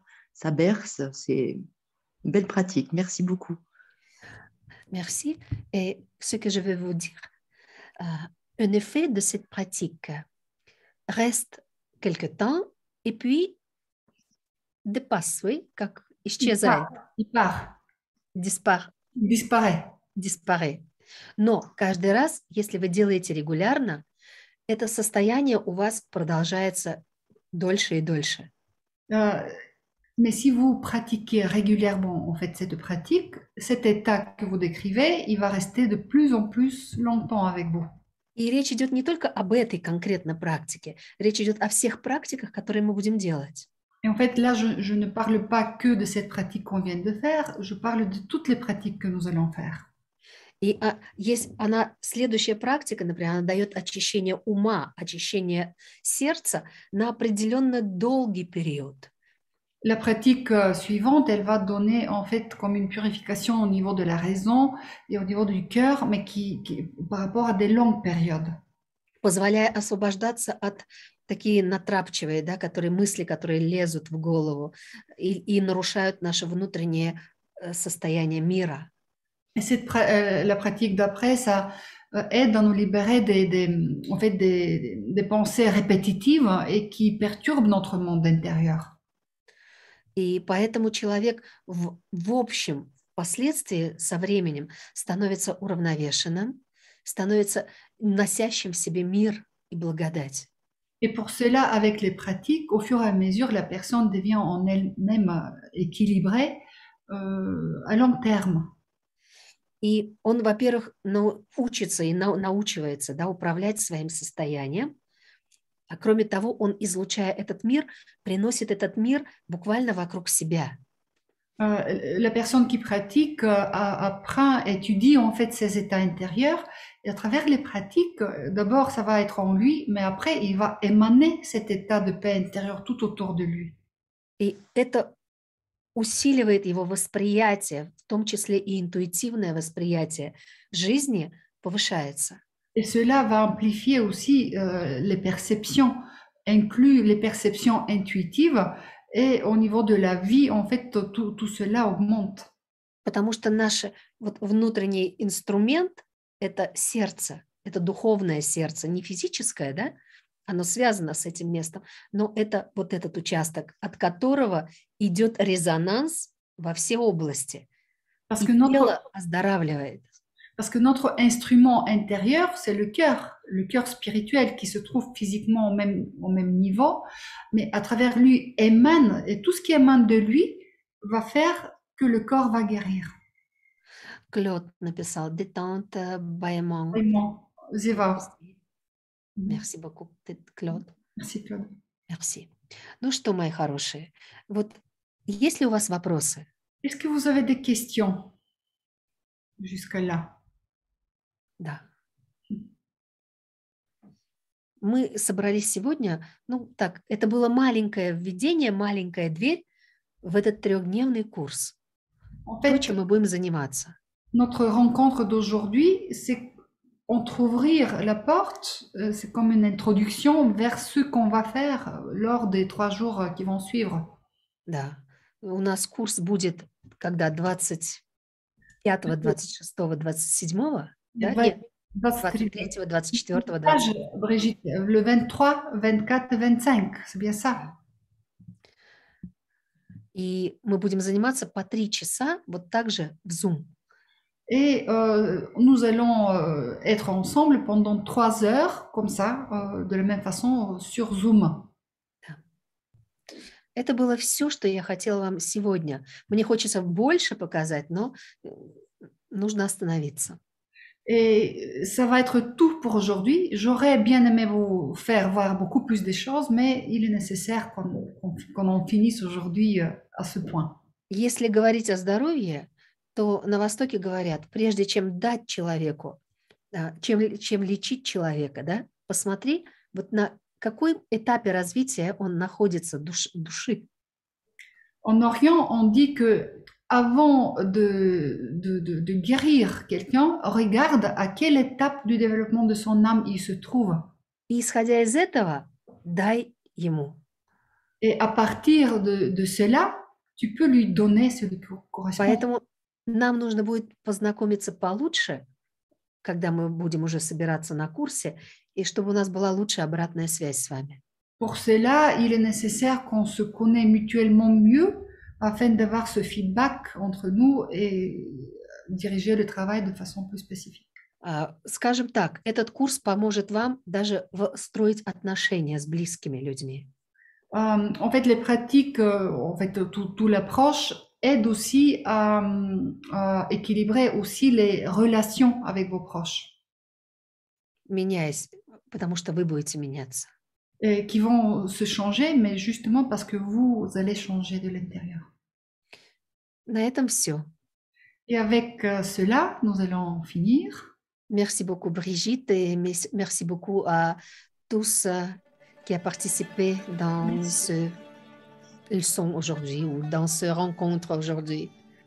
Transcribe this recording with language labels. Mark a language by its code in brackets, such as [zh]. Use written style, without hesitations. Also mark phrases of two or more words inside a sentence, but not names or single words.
[fr] Ça berce. C'est une belle pratique. Merci beaucoup. Merci. Et ce que je vais vous dire, un effet de cette pratique reste quelque temps et puis dépasse, oui, [ru] как исчезает, [fr] Il part, il disparaît. disparaît. [ru] Но каждый раз, если вы делаете регулярно, это состояние у вас продолжается дольше и дольше. [fr] Euh, mais si vous pratiquez régulièrement en fait cette pratique, cet état que vous décrivez, il va rester de plus en plus longtemps avec vous. [ru] И речь идет не только об этой конкретной практике, речь идет о всех практиках, которые мы будем делать. [fr] Et en fait, là, je ne parle pas que de cette pratique qu'on vient de faire, je parle de toutes les pratiques que nous allons faire. [ru] И есть следующая практика, например, она дает очищение ума, очищение сердца на определенно долгий период. [fr] La pratique suivante, elle va donner en fait comme une purification au niveau de la raison et au niveau du cœur, mais par rapport à des longues périodes. [ru] Позволяя освобождаться от такие натрапчивые, да, мысли, которые лезут в голову и нарушают наше внутреннее состояние мира. [fr] Et la pratique d'après, ça aide à nous libérer en fait des pensées répétitives et qui perturbent notre monde intérieur. [ru] И поэтому человек в общем, впоследствии, со временем, становится уравновешенным, становится носящим в себе мир и благодать. [fr] Et pour cela, avec les pratiques, au fur et à mesure, la personne devient en elle-même équilibrée à long terme. [ru] И он, во-первых, учится и научивается, да, управлять своим состоянием. А кроме того, он, излучая этот мир, приносит этот мир буквально вокруг себя. [fr] La personne qui pratique apprend, étudie en fait ses états intérieurs. Et à travers les pratiques, d'abord, ça va être en lui, mais après, il va émaner cet état de paix intérieure tout autour de lui. [ru] И это усиливает его восприятие, в том числе и интуитивное восприятие жизни, повышается. [fr] Et cela va amplifier aussi les perceptions, inclus les perceptions intuitives, et au niveau de la vie, en fait, tout cela augmente. [ru] Потому что наш внутренний инструмент – это сердце, это духовное сердце, не физическое, да? Оно связано с этим местом, но это вот этот участок, от которого идет резонанс во все области. [fr] Parce [ru] и [fr] que [ru] тело оздоравливает. [fr] Parce que notre instrument intérieur, c'est le cœur spirituel qui se trouve physiquement au même niveau, mais à travers lui émane, et tout ce qui émane de lui va faire que le corps va guérir. Claude написал détente, bâillement. Vraiment, Zéva. Merci beaucoup, Claude. Merci, Claude. Merci. [ru] Ну что, мои хорошие, вот есть ли у вас вопросы? [fr] Est-ce que vous avez des questions jusqu'à là? [ru] Да. Мы собрались сегодня, ну так, это было маленькое введение, маленькая дверь в этот трехдневный курс. [fr] En fait, [ru] то, чем мы будем заниматься. [fr] Notre rencontre d'aujourd'hui, c'est entrouvrir la porte, c'est comme une introduction vers ce qu'on va faire lors des 3 jours qui vont suivre. [ru] Да. У нас курс будет когда 25, 26, 27, да? Нет, 23, 24, 25. [fr] Brigitte, le 23, 24 et 25, c'est bien ça. [ru] И мы будем заниматься по 3 часа вот так же в Zoom. [fr] Et nous allons être ensemble pendant 3 heures, comme ça, de la même façon, sur Zoom. [ru] Это было все, что я хотела вам сегодня. Мне хочется больше показать, но нужно остановиться. [fr] Et ça va être tout pour aujourd'hui. J'aurais bien aimé vous faire voir beaucoup plus de choses, mais il est nécessaire qu'on en finisse aujourd'hui à ce point. [ru] Если говорить о здоровье, то на Востоке говорят, прежде чем дать человеку, чем лечить человека, да, посмотри, вот на каком этапе развития он находится души. [fr] En Orient, on dit que avant de guérir quelqu'un, regarde à quelle étape du développement de son âme il se trouve. [ru] И исходя из этого, дай ему. [fr] Et à partir de cela, tu peux lui donner ce qui correspond. [ru] Поэтому нам нужно будет познакомиться получше, когда мы будем уже собираться на курсе, и чтобы у нас была лучшая обратная связь с вами. [fr] Pour cela, il est nécessaire qu'on se connaisse mutuellement mieux afin d'avoir ce feedback entre nous et diriger le travail de façon plus spécifique. [ru] Скажем так, этот курс поможет вам даже строить отношения с близкими людьми. [fr] En fait, les pratiques, en fait, tout l'approche aide aussi à équilibrer aussi les relations avec vos proches. [ru] Меняясь, потому что вы будете меняться. [fr] Et qui vont se changer, mais justement parce que vous allez changer de l'intérieur. [ru] На этом все. [fr] Et avec cela, nous allons finir. Merci beaucoup Brigitte et merci beaucoup à tous qui ont participé dans ce leçon aujourd'hui ou dans ce rencontre aujourd'hui.